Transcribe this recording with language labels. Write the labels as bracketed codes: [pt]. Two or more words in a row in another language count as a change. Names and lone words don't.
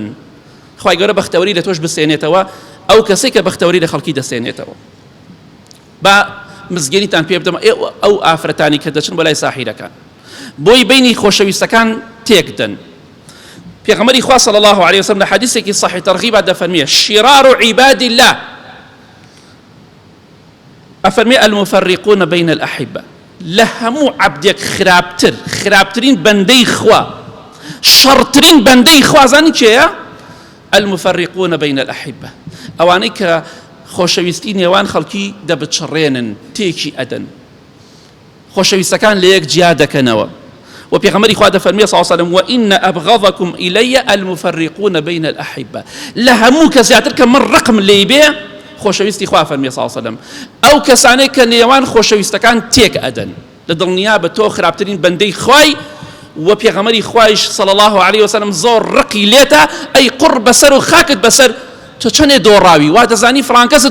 [ckb] خوای گەورە بەختەوەری لە تۆش بسێنێتەوە، ئەو کەسێک کە بەختەوەری لە خەڵکی دەسێنێتەوە. با مزگەریتان پێ بدەم، ئەو ئافرەتانی کە دەچن بۆ لای ساحیرەکان بۆی بینی خۆشەویستەکان تێکدەن. پێغەمبەری خوا [ar] صلی الله علیه وسلم [ckb] لە حەدیثێکی صحیح تەرغیبە دەفەرمێ [ar] شرار عباد الله، [ckb] ئەفەرمێ [ar] المفرقون بین الأحبة، [ckb] لە هەموو عەبدێک خراپترین بەندەی خوا، شەڕترین بەندەی خوا زانی کێیە؟ [ar] المفرقون بين الأحبة [ckb] ئەوانەی کە خۆشەویستی نێوان خەڵکی دەبچڕێنن تێکی ئەدەن خۆشەویستەکان لە یەک جیا دەکەنەوە و پێغەمبەری خوا دەفەرمێ [ar] صلی الله عليه وسلم وإن أبغضكم إلي المفرقون بين الأحبة [ckb] لە هەموو کە زیاتر کە من ڕقم لێی بێ خۆشەویستی خوا فەرمێ [ar] صلی الله عليه وسلم [ckb] ئەو کەسانەی کە نێوان خۆشەویستەکان تێک ئەدەن لە دڵنیا بە تۆ خراپترین بەندەی خوای و پێغەمبەری خوایش [ar] صلی الله عليه وسلم [ckb] زۆر ڕقی لێتە ئەی قڕ بەسەر و خاکت بەسەر تۆ چەندێ دۆڕاوی وا دەزانی فڵان کەست